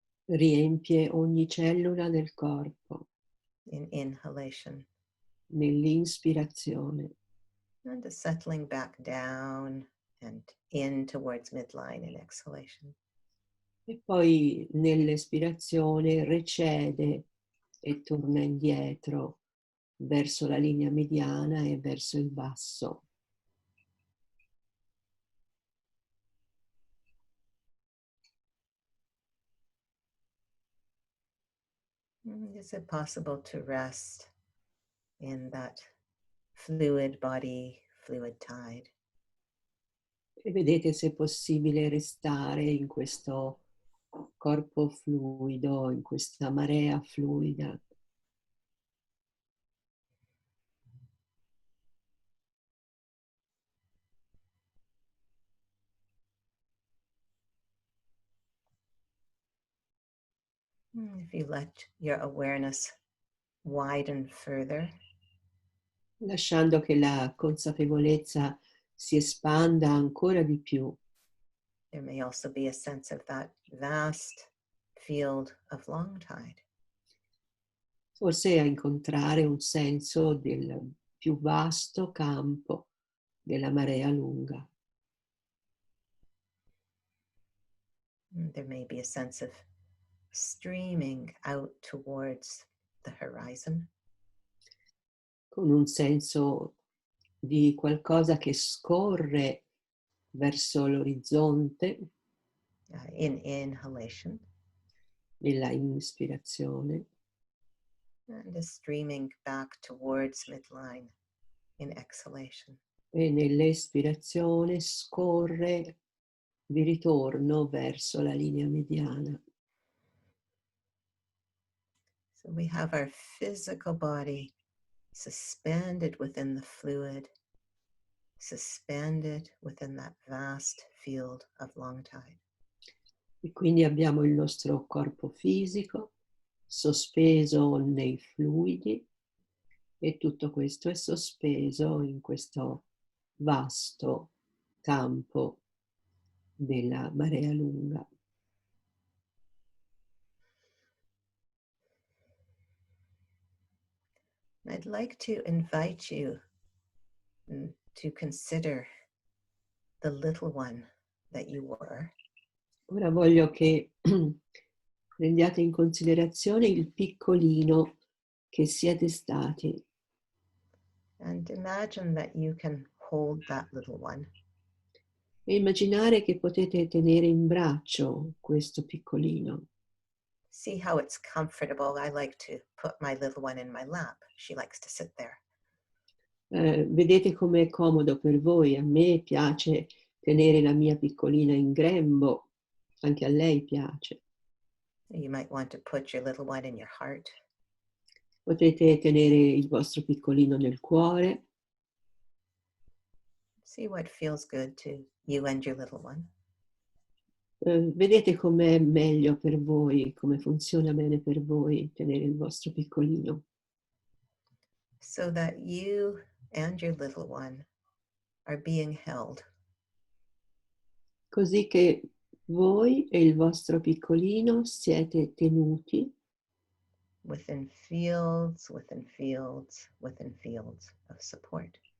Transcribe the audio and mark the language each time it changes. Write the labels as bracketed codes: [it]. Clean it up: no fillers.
[it] riempie ogni cellula del corpo [en] in inhalation [it] nell'inspirazione [en] and a settling back down and in towards midline in exhalation. [it] e poi nell'espirazione recede e torna indietro verso la linea mediana e verso il basso. [en] Is it possible to rest in that fluid body, fluid tide. [it] E vedete se è possibile restare in questo corpo fluido, in questa marea fluida. [en] If you let your awareness widen further, [it] Lasciando che la consapevolezza si espanda ancora di più. [en] there may also be a sense of that vast field of long tide. [it] Forse a incontrare un senso del più vasto campo della marea lunga. [en] There may be a sense of streaming out towards the horizon. [it] Con un senso di qualcosa che scorre verso l'orizzonte, [en] In inhalation, [it] nella ispirazione, [en] and a streaming back towards midline in exhalation. [it] e nell'espirazione scorre di ritorno verso la linea mediana. [en] So we have our physical body suspended within the fluid, suspended within that vast field of long tide. [it] E quindi abbiamo il nostro corpo fisico sospeso nei fluidi e tutto questo è sospeso in questo vasto campo della marea lunga. [en] I'd like to invite you to consider the little one that you were. [it] Ora voglio che prendiate in considerazione il piccolino che siete stati [en] And imagine that you can hold that little one. [it] e immaginare che potete tenere in braccio questo piccolino. [en] See how it's comfortable. I like to put my little one in my lap. She likes to sit there. [it] Vedete com'è comodo per voi. A me piace tenere la mia piccolina in grembo, anche a lei piace. [en] You might want to put your little one in your heart. [it] Potete tenere il vostro piccolino nel cuore. [en] See what feels good to you and your little one. [it] Vedete com'è meglio per voi, come funziona bene per voi tenere il vostro piccolino. [en] So that you and your little one are being held. [it] Così che voi e il vostro piccolino siete tenuti [en] Within fields, within fields, within fields of support.